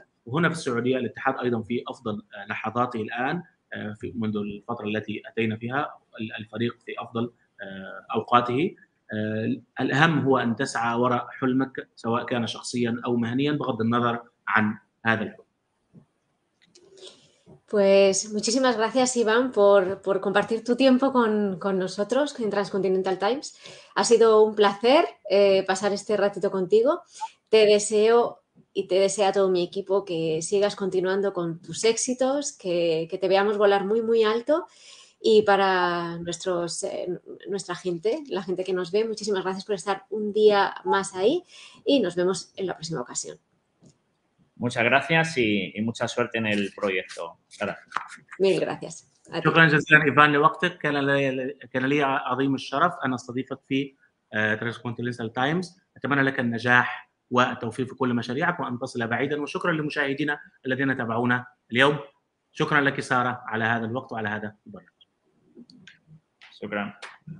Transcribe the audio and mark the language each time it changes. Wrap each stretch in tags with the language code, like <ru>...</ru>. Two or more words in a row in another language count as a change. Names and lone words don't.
<ar>وهنا في السعودية الاتحاد أيضا في أفضل لحظاته الآن منذ الفترة التي أتينا فيها، الفريق في أفضل أوقاته. الأهم هو أن تسعى وراء حلمك سواء كان شخصيا أو مهنيا بغض النظر عن هذا الحلم.</ar> <es>Pues muchísimas gracias, Iván, por compartir tu tiempo con nosotros en Transcontinental Times. Ha sido un placer pasar este ratito contigo. Te deseo y te deseo a todo mi equipo que sigas continuando con tus éxitos, que te veamos volar muy, muy alto. Y para nuestra gente, la gente que nos ve, muchísimas gracias por estar un día más ahí y nos vemos en la próxima ocasión. Muchas gracias y mucha suerte en el proyecto. Gracias. Mil gracias.</es> <ar>شكرا جزيلا إيفان لوقتك. كان لي عظيم الشرف أن أستضيفك في ترانسكونتيننتال تايمز. أتمنى لك النجاح والتوفيق في كل مشاريعك وأن تصل بعيدا، وشكرا لمشاهدينا الذين تابعونا اليوم. شكرا لك سارة على هذا الوقت وعلى هذا البرنامج.</ar>